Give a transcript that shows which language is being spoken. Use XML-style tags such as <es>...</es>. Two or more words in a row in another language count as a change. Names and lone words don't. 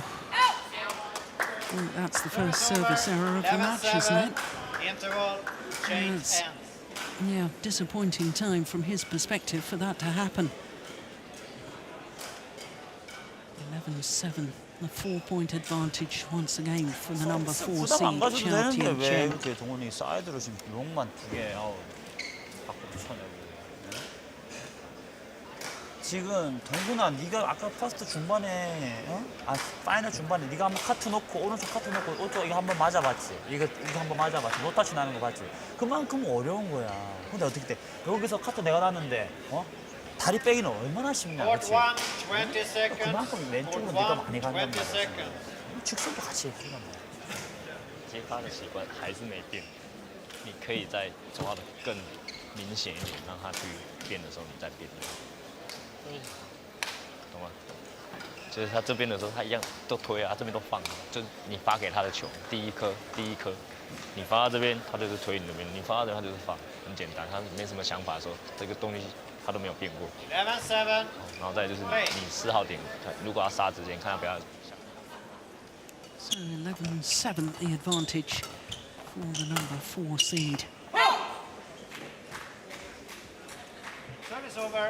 <en>Well, that's the first service error of the match, isn't it? Interval, change Yes. ends. Yeah, disappointing time from his perspective for that to happen. 11-7, a 4-point advantage once again for the number 4</en> <ko>부담 안</ko> <en>seed,</en> <ko>가져도</ko> <en>CHOU</en> <ko>되는데</ko> <en>Tien</en> <ko>왜</ko> <en>Chen.</en> <ko>이렇게 동훈이 사이드로 지금 롱만 2개 밖으로 쳐내고. 지금 동훈아, 네가 아까 퍼스트 중반에, 파이널 중반에 네가 한번 카트 놓고 오른쪽 카트 놓고 오른쪽 이거 한번 맞아봤지. 이거 한번 맞아봤지. 노타치 나는 거 봤지. 그만큼 어려운 거야. 근데 어떻게 돼? 여기서 카트 내가 놨는데, 다리 빼기는 얼마나 쉽냐,</ko> <en>Court</en> <ko>그렇지?</ko> <en>1, 20 seconds.</en> <ko>그만큼 왼쪽으로</ko> <en>Court</en> <ko>네가</ko> <en>1,</en> <ko>많이 간단</ko> <en>20</en> <ko>말이야.</ko> <en>seconds.</en> <ko>직선도 같이 해주란 말이야.</ko> <zh>接发的习惯还是没变，你可以再抓的更明显一点，让他去变的时候你再变。懂吗？就是他这边的时候，他一样都推啊，这边都放，就你发给他的球，第一颗，你发到这边，他就是推你这边；你发到这边，他就是放，很简单，他没什么想法的时候，这个东西他都没有变过。 11-7. 然后再就是你4号点，如果要杀之前，看他不要。</zh> <en>So 11-7, the advantage for the number 4 seed. Service over.</en>